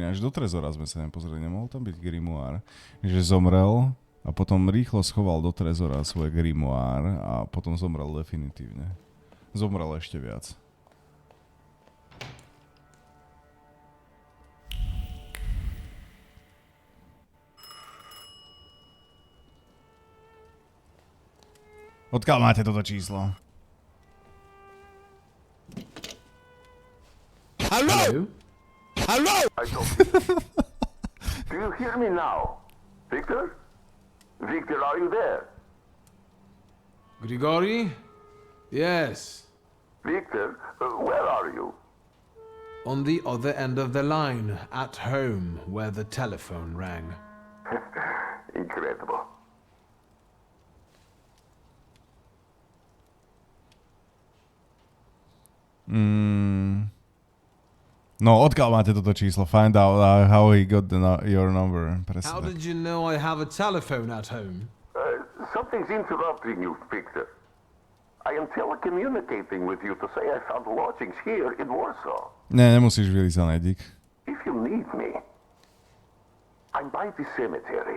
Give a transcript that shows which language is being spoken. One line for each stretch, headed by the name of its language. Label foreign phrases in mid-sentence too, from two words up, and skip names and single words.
Slovak: Až do trezora sme sa nepozreli. Nemohol tam byť grimoár, že zomrel a potom rýchlo schoval do trezora svoj grimoár a potom zomrel definitívne. Zomrel ešte viac. Odkiaľ máte toto číslo?
English: Hello? Hello? Do you hear me now? Victor? Victor, are you there? Grigori? Yes. Victor, where are you? On the other end of the line, at home, where the telephone rang. Incredible.
Slovak: No, odkiaľ máte toto číslo?
English: Find out how he got your number. How did you know I have a telephone at home? Something's interrupting you, Victor. I am telecommunicating with you to say I found lodgings here in Warsaw.
Slovak: Nemusíš vylizané, Dick.
English: If you need me, I'm by the cemetery.